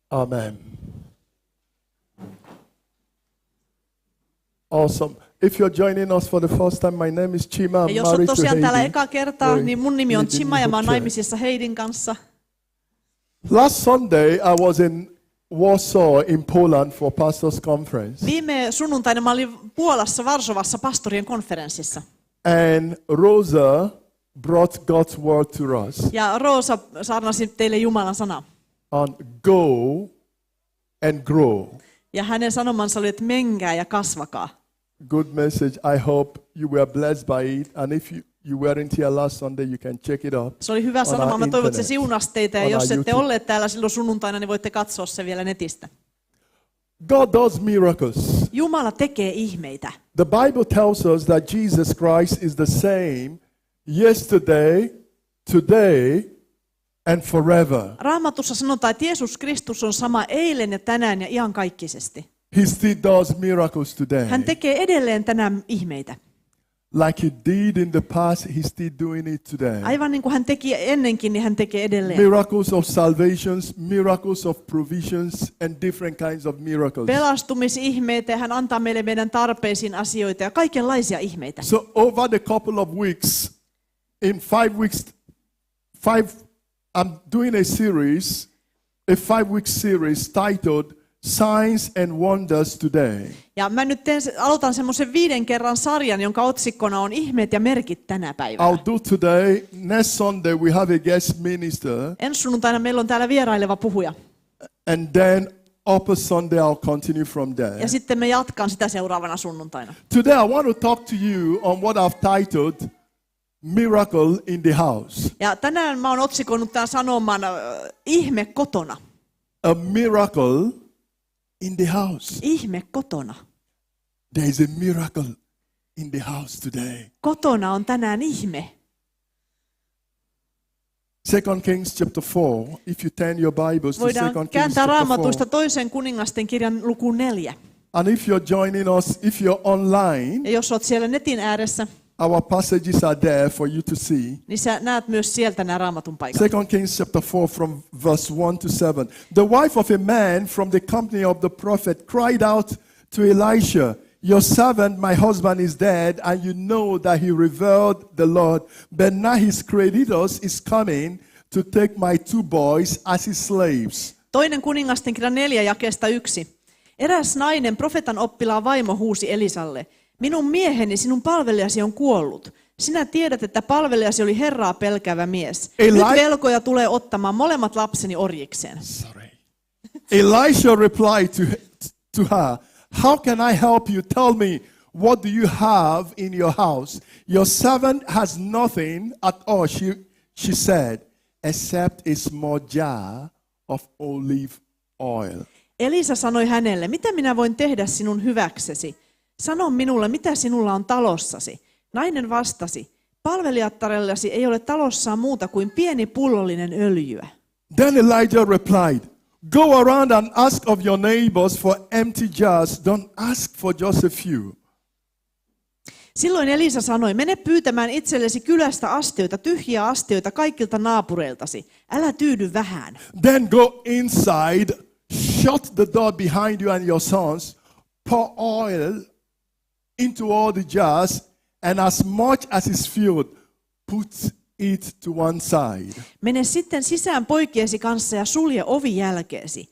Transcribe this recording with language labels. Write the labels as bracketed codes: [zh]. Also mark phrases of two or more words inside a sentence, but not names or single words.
[en] Amen. Awesome. If you're joining us for the first time, my name is Chima. [fi] Ja [en] I'm [fi] jos olet [en] married to [fi] tosiaan täällä [en] Heidi. [fi] eka kertaa, niin mun nimi on Chima ja mä oon [en] Church. [fi] naimisissa Heidin kanssa. [en] Last Sunday, I was in Warsaw in Poland for pastors' conference. [fi] Viime sunnuntaina mä olin Puolassa Varsovassa pastorien konferenssissa. [en] And Rosa brought God's word to us [fi] Ja Roosa saarnasi teille Jumalan sana. [en] on go and grow. [fi] Ja hänen sanomansa oli, että menkää ja kasvakaa. [en] Good message. I hope you were blessed by it. And if you weren't here last Sunday, you can check it out. [fi] Se oli hyvä [en] on [fi] sanoma. [en] our [fi] Mä toivon, että se [en] internet, [fi] siunasi teitä. Ja [en] on [fi] jos [en] our [fi] ette [en] YouTube. [fi] olleet täällä silloin sunnuntaina, niin voitte katsoa se vielä netistä. [en] God does miracles. [fi] Jumala tekee ihmeitä. [en] The Bible tells us that Jesus Christ is the same yesterday, today, and forever. [fi] Raamatussa sanotaan, että Jeesus Kristus on sama eilen ja tänään ja iankaikkisesti. [en] He still does miracles today. [fi] Hän tekee edelleen tänään ihmeitä. [en] Like he did in the past, he's still doing it today. [fi] Aivan niin kuin hän teki ennenkin, niin hän tekee edelleen. [en] Miracles of salvations, miracles of provisions, and different kinds of miracles. [fi] Pelastumisihmeitä ja hän antaa meille meidän tarpeisiin asioita ja kaikenlaisia ihmeitä. [en] So over the couple of weeks, in 5 weeks, I'm doing a 5-week series titled Signs and Wonders Today. [fi] Ja mä nyt aloitan semmoisen 5 kerran sarjan, jonka otsikkona on ihmeet ja merkit tänä päivänä. [en] I'll do today. Next Sunday we have a guest minister. [fi] Ensi sunnuntaina meillä on täällä vieraileva puhuja. [en] And then upper Sunday I'll continue from there. [fi] Ja sitten me jatkan sitä seuraavana sunnuntaina. [en] Today I want to talk to you on what I've titled Miracle in the House. [fi] Ja tänään mä oon otsikoinut tämän sanoman ihme kotona. [en] A miracle in the house. [fi] Ihme kotona. [en] There is a miracle in the house today. [fi] Kotona on tänään ihme. [en] 2 Kings chapter 4. If you turn your Bibles to 2 [fi] Voidaan [en] Kings [fi] kääntää [en] chapter 4. [fi] Raamatuista toisen kuningasten kirjan lukuun 4. [en] And if you're joining us, if you're online, [fi] Ja jos olet siellä netin ääressä, [en] our passages are there for you to see. [fi] niin sä näet myös sieltä nämä Raamatun paikat. [en] 2 Kings chapter 4 from verse 1 to 7. The wife of a man from the company of the prophet cried out to Elisha, "Your servant, my husband, is dead, and you know that he revered the Lord. But now his creditors is coming to take my 2 boys as his slaves." [fi] Toinen kuningasten kirja 4 jakeesta 1. Eräs nainen, profeetan oppilaan vaimo, huusi Elisalle: "Minun mieheni, sinun palvelijasi on kuollut. Sinä tiedät, että palvelijasi oli Herraa pelkäävä mies. Nyt velkoja tulee ottamaan molemmat lapseni orjikseen." [en] Elisha replied to her, "How can I help you? Tell me, what do you have in your house?" "Your servant has nothing at all," she said, "except a small jar of olive oil." [fi] Elisa sanoi hänelle: "Mitä minä voin tehdä sinun hyväksesi? Sano minulle, mitä sinulla on talossasi?" Nainen vastasi: "Palvelijattarellasi ei ole talossaan muuta kuin pieni pullollinen öljyä." [en] Then Elijah replied, "Go around and ask of your neighbors for empty jars. Don't ask for just a few." [fi] Silloin Elisa sanoi: "Mene pyytämään itsellesi kylästä astioita, tyhjiä astioita kaikilta naapureiltasi. Älä tyydy vähään. [en] Then go inside, shut the door behind you and your sons, pour oil into all the jars, and as much as is filled, put it to one side." [fi] Mene sitten sisään poikiesi kanssa ja sulje ovi jälkeesi.